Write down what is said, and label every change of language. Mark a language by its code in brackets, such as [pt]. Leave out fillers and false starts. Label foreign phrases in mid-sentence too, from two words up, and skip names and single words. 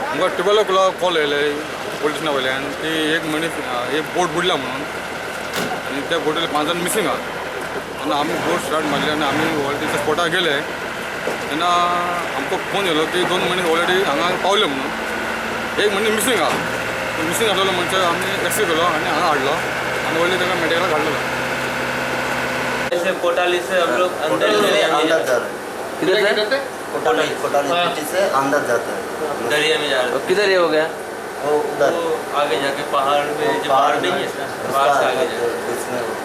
[kok] आमकां 12 o'clock कॉल येयले पोलिसां वयल्यान की एक मनीस एक बोट बुडला म्हणून आनी त्या बोटींतले 5 जाण मिसींग आहात तेन्ना आमी [en] boat start [kok] मारली आनी आमी ऑलरेडी त्या स्पॉटार गेले तेन्ना आमकां फोन येयलो की 2 मनीस ऑलरेडी हांगा पावले म्हणून एक मनीस मिसींग आहा मिसींग आसलेलो मनशाक आमी रेस्क्यू केलो आनी हांगा हाडलो आनी ऑलरेडी ताका मेडिकलाक हाडलेलो [hi] ऐसे कोटाली से हम लोग अंदर अंदर जा रहे हैं। किधर से? कोटाली सिटी से अंदर जाते हैं। दरिया में जा रहे तो किधर ये हो गया? वो उधर वो आगे जाके पहाड़ में जो पहाड़ नहीं है पहाड़ से आगे जाके